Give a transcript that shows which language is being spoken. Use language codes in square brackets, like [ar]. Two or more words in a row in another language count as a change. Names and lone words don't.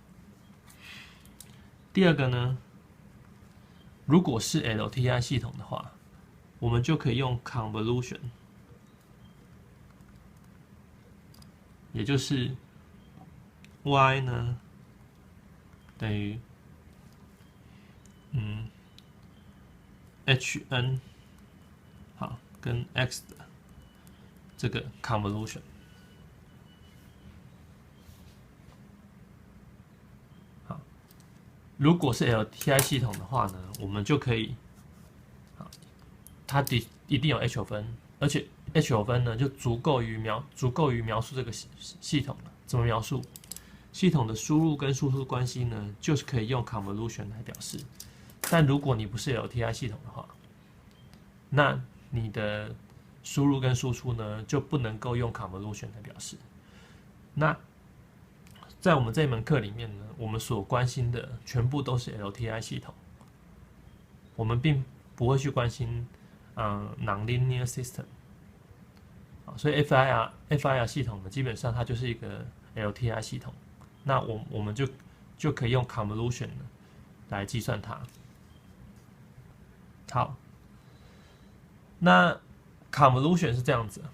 [zh] 第二個呢，如果是 LTI 系統的話，我們就可以用 convolution， 也就是 y 呢等於hn 好跟 x 的這個 convolution。好，如果是 LTI 系統的話呢，我們就可以，它一定有 h of n， 而且 h of n 呢就足夠於描述這個系統了。怎麼描述？系統的輸入跟輸出關係呢，就是可以用 convolution 來表示。但如果你不是 LTI 系統的話，那你的輸入跟輸出呢就不能夠用 convolution 來表示。那在我們這門課裡面呢，我們所關心的全部都是 LTI 系統，我們並不會去關心 [en] nonlinear system。 [zh] 所以 FIR 系統呢，基本上它就是一個 LTI 系統。那我們就可以用 convolution 來計算它。好，那 convolution 是這樣子。